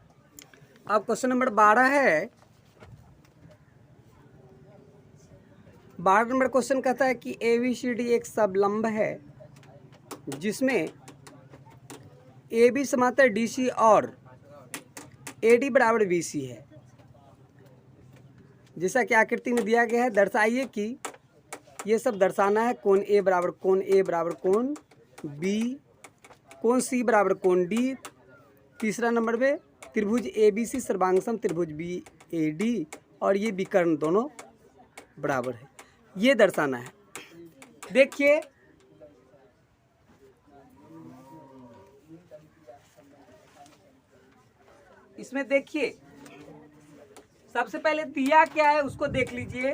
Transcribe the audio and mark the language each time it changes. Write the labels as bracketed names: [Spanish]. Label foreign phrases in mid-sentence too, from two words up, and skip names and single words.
[Hindi] अब [English] question number [Hindi] 12 है, 12 [English] number question [Hindi] कहता है कि ABCD एक सबलंब है जिसमें AB समांतर DC और AD बराबर BC है। जैसा कि आकृति में दिया गया है, दर्शाइए कि ये सब दर्शाना है। कोण A बराबर कोण A बराबर कोण B, कोण C बराबर कोण D। तीसरा नंबर में त्रिभुज ABC सर्वांगसम त्रिभुज BAD और ये विकर्ण दोनों बराबर है, ये दर्शाना है। देखिए इसमें, देखिए सबसे पहले दिया क्या है उसको देख लीजिए।